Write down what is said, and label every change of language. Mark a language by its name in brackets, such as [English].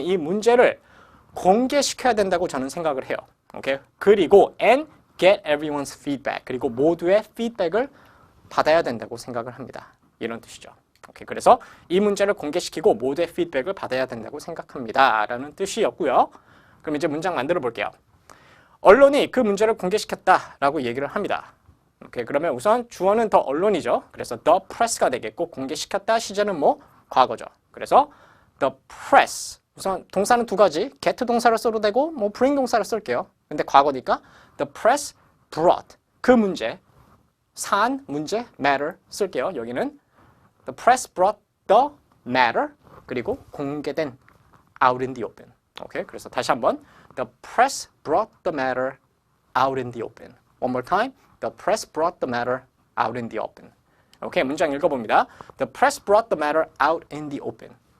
[Korean] 이 문제를 공개시켜야 된다고 저는 생각을 해요. 오케이? 그리고 [English] and get everyone's feedback. [Korean] 그리고 모두의 피드백을 받아야 된다고 생각을 합니다. 이런 뜻이죠. 오케이, 그래서 이 문제를 공개시키고 모두의 피드백을 받아야 된다고 생각합니다. 라는 뜻이었고요. 그럼 이제 문장 만들어 볼게요. 언론이 그 문제를 공개시켰다라고 얘기를 합니다. 오케이, 그러면 우선 주어는 더 언론이죠. 그래서 [English] the press [Korean] 가 되겠고 공개시켰다 시제는 뭐? 과거죠. 그래서 the press. 우선 동사는 두 가지. get 동사를 써도 되고 뭐 bring 동사를 쓸게요. 근데 과거니까 [English] the press brought. [Korean] 그 문제. 사안, 문제, matter 쓸게요. 여기는 [English] the press brought the matter [Korean] 그리고 공개된 [English] out in the open. 오케이, [Korean] 그래서 다시 한번 [English] the press brought the matter out in the open. One more time. The press brought the matter out in the open. 오케이, [Korean] 문장 읽어봅니다. [English] The press brought the matter out in the open.